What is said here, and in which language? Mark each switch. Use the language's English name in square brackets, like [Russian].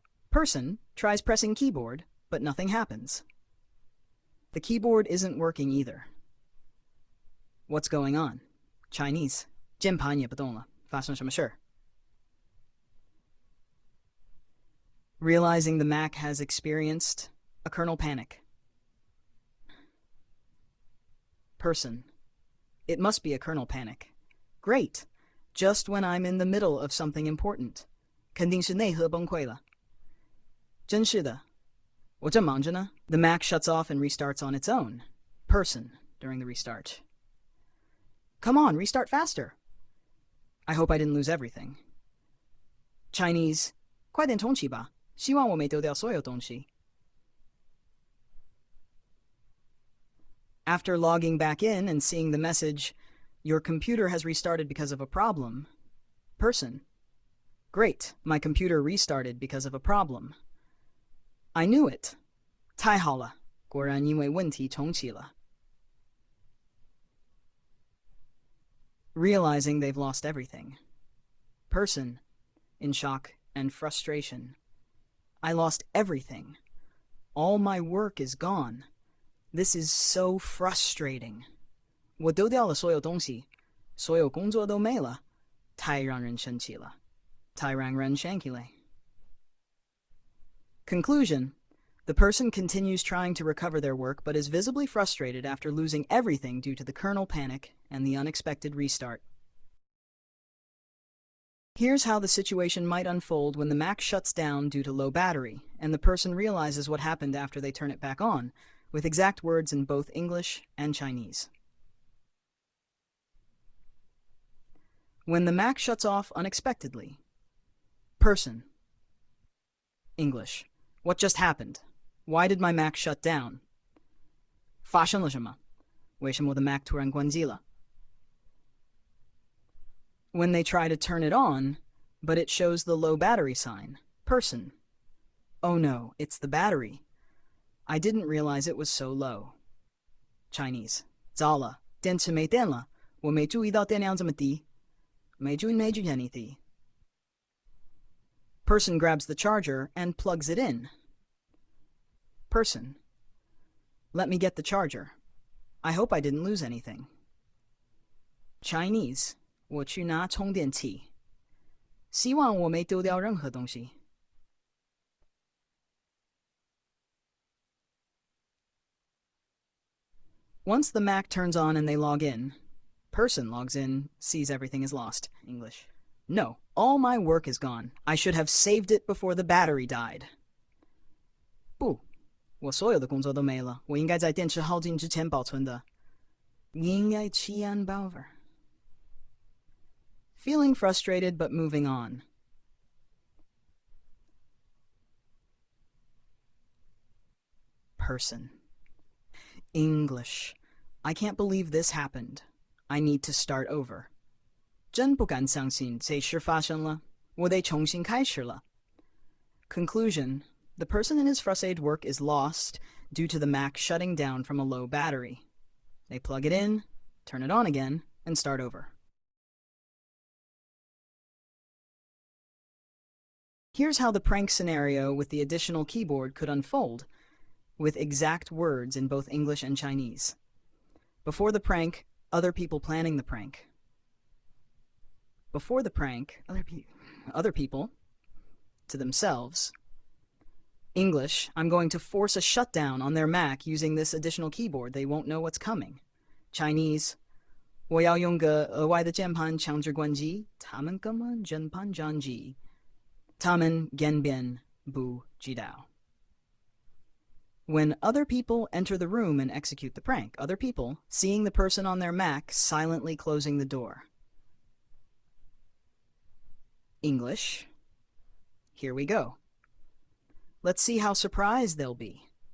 [English] Person tries pressing keyboard, but nothing happens. The keyboard isn't working either. What's going on? Chinese. [Chinese] 键盘也不动了，发生什么事？ [English] Realizing the Mac has experienced a kernel panic. Person. It must be a kernel panic. Great. Just when I'm in the middle of something important. [Chinese] 肯定是内核崩溃了。真是的。我正忙着呢。 [English] The Mac shuts off and restarts on its own. Person. During the restart. Come on, restart faster. I hope I didn't lose everything. [Chinese] Chinese. 快点重启吧。希望我没丢掉所有东西。 [English] After logging back in and seeing the message, your computer has restarted because of a problem. Person. Great, my computer restarted because of a problem. I knew it. [Chinese] 太好了，果然因为问题重启了。 [English] Realizing they've lost everything. Person. In shock and frustration. I lost everything. All my work is gone. This is so frustrating. [Chinese] 我丢掉了所有东西，所有工作都没了，太让人生气了，太让人生气了。 [English] Conclusion. The person continues trying to recover their work but is visibly frustrated after losing everything due to the kernel panic and the unexpected restart. Here's how the situation might unfold when the Mac shuts down due to low battery, and the person realizes what happened after they turn it back on, with exact words in both English and Chinese. When the Mac shuts off unexpectedly. Person. English. What just happened? Why did my Mac shut down? [Chinese] 发生了什么？为什么我的 Mac 突然关机了？ [English] When they try to turn it on, but it shows the low battery sign. Person. Oh no, it's the battery. I didn't realize it was so low. Chinese. [Chinese] 糟了，电池没电了，我没注意到电量这么低。没注意anything. [English] Person grabs the charger and plugs it in. Person. Let me get the charger. I hope I didn't lose anything. [Chinese] Chinese. 我去拿充电器。希望我没丢掉任何东西。 [English] Once the Mac turns on and they log in, person logs in, sees everything is lost. English. No, all my work is gone. I should have saved it before the battery died. [Chinese] 不，我所有的工作都没了，我应该在电池耗尽之前保存的。应该弃安保ver. [English] Feeling frustrated but moving on. Person. English. I can't believe this happened. I need to start over. [Chinese] 真不敢相信这事发生了，我得重新开始了。Conclusion. [English] The person in his first aid work is lost due to the Mac shutting down from a low battery. They plug it in, turn it on again, and start over. Here's how the prank scenario with the additional keyboard could unfold, with exact words in both English and Chinese. Before the prank, other people planning the prank. Before the prank, other people, to themselves. English, I'm going to force a shutdown on their Mac using this additional keyboard. They won't know what's coming. [Chinese] Chinese, 我要用个额外的键盘强制关机，他们根本键盘战机，他们根本不知道。 [English] When other people enter the room and execute the prank, other people seeing the person on their Mac silently closing the door. English, here we go. Let's see how surprised they'll be.